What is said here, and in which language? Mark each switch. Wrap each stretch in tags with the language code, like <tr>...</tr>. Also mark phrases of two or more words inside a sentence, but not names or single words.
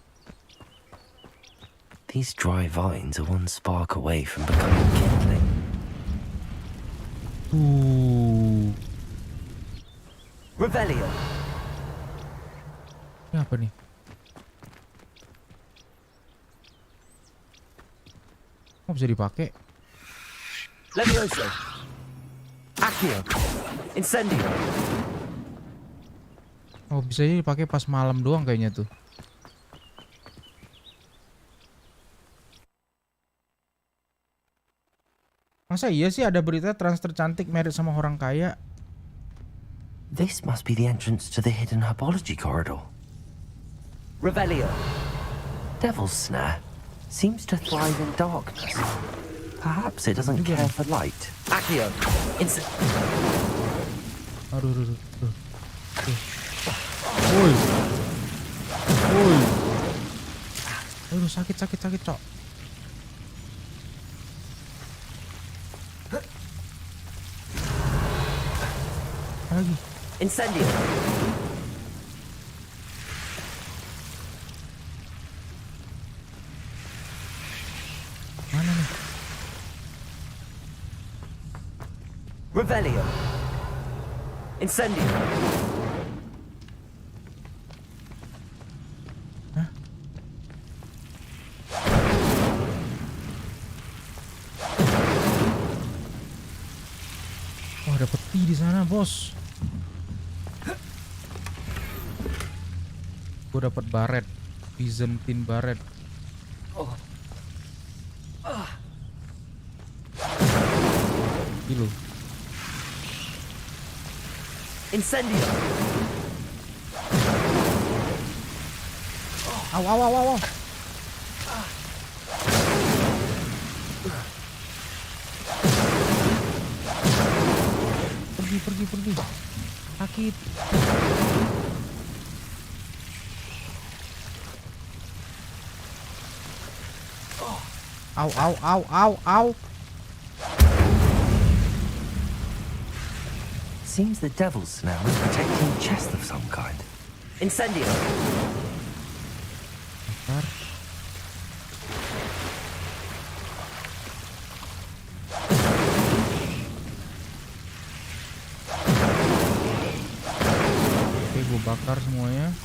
<en>These dry vines are one spark away from becoming kindling.</en> <id>Revelio. Ini apa nih? Kok bisa dipakai? Levioso. Accio. Incendio. Oh, bisa aja dipakai pas malam doang kayaknya tuh. Masa iya sih ada berita trans tercantik married sama orang kaya?</id> <en>This must be the entrance to the hidden herbology corridor. Revelio. Devil's Snare seems to thrive in darkness. Perhaps it doesn't care for light.</en> <id>Accio. Aduh. Woi. Aduh, sakit, Cok. Apa lagi? Incendio. Mana nih? Revelio. Incendio. Hah? Oh, ada peti di sana, bos. Gue dapat baret, Byzantine baret. Gila. Incendio. Au, au, au, au, au. Pergi. Sakit. Au, au, au, au, au.</id> <en>Seems the devil's snare was protecting a chest of some kind.</en> <id>Incendio. Bentar. Oke, gue bakar semuanya.</id>